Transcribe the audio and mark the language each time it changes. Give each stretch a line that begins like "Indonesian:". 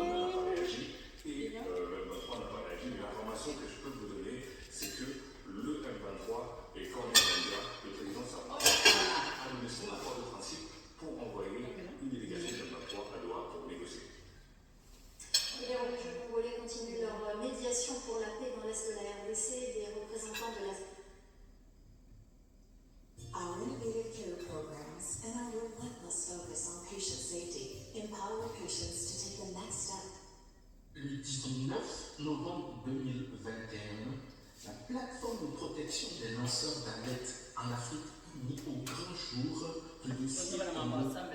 French: Rwanda n'a pas réagi et le M23 n'a pas réagi. Mais l'information que je peux vous donner, c'est que le M23 et Corneille Nangaa, le président Sarkozy, a donné son accord de principe pour envoyer une délégation du M23 à Doha pour négocier. Les religieux congolais continuent leur médiation pour la paix dans l'est de la RDC. Des représentants de la
English: Our innovative care programs and our relentless focus on patient safety empower patients to take the next step.
French: Le 19 novembre 2021, la plateforme de protection des lanceurs d'alerte en Afrique unie au grand jour du dossier Congo